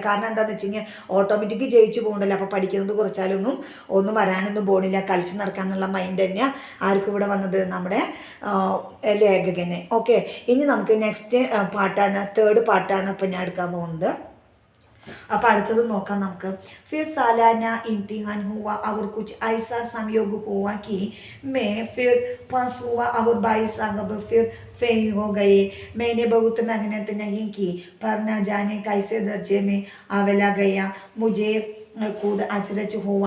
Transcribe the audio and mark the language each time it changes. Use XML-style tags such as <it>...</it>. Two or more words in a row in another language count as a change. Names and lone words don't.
<ml>കാരണം എന്താണെന്ന് വെച്ച് കഴിഞ്ഞാൽ ഓട്ടോമാറ്റിക് ജയിച്ചു പോകണ്ടല്ലോ. അപ്പോൾ പഠിക്കുന്നത് കുറച്ചാലൊന്നും ഒന്നും വരാനൊന്നും പോകണില്ല, കളിച്ച് നടക്കാന്നുള്ള മൈൻഡ് തന്നെയാണ് ആർക്കും ഇവിടെ വന്നത്? നമ്മുടെ ലേഖകനെ. ഓക്കെ, ഇനി നമുക്ക് നെക്സ്റ്റ് പാട്ടാണ്, തേർഡ് പാട്ടാണ് ഇപ്പം ഞാൻ എടുക്കാൻ പോകുന്നത്. അപ്പോൾ അടുത്തത് നോക്കാം നമുക്ക്.</ml> <hi>फिर सालाना इम्तिहान हुआ और कुछ ऐसा संयोग हुआ कि मैं फिर पास हुआ और भाई साहब फिर फेल हो गए। मैंने बहुत मेहनत नहीं की पर न जाने कैसे दर्जे में आवेला गया। मुझे खुद अचरज हुआ।</hi>